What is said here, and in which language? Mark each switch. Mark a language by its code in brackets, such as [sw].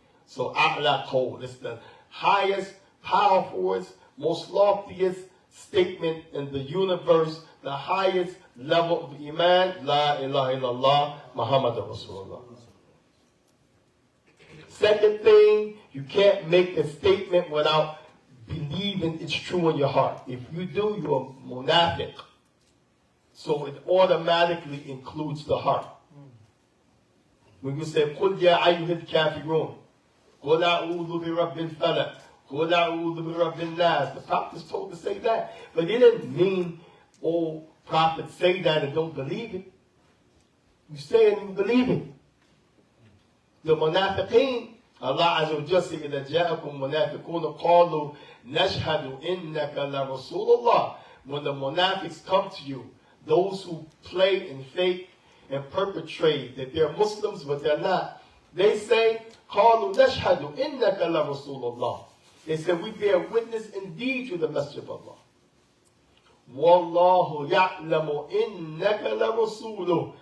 [en] So A'la cold, it's the highest, powerful, most loftiest statement in the universe, the highest level of Iman, La ilaha illallah, Muhammad Rasulullah. Second thing, you can't make a statement without believing it's true in your heart. If you do, you're a munafiq. So it automatically includes the heart. [ar] When you say, قُلْ يَا أَيُّهَا الْكَافِرُونَ قُلْ أَعُوذُ بِرَبِّ الْفَلَقِ قُلْ أَعُوذُ بِرَبِّ النَّاسِ. [en] The Prophet is told to say that. But it didn't mean, oh, prophets say that and don't believe it. You say it and you believe it. The munafiqeen, Allah Azza wa Jalla said, [ar] إِذَا جَاءَكُمْ مُنَافِقُونَ قَالُوا نَشْهَدُ إِنَّكَ لَرَسُولُ اللَّهِ. [en] When the munafiqs come to you, those who play and fake and perpetrate that they're Muslims but they're not, they say, [ar] قَالُوا نَشْهَدُ إِنَّكَ لَرَسُولُ اللَّهِ. [en] They said, we bear witness indeed you're the messenger of Allah. [ar] Wallahu ya'lamu innaka larasuluh.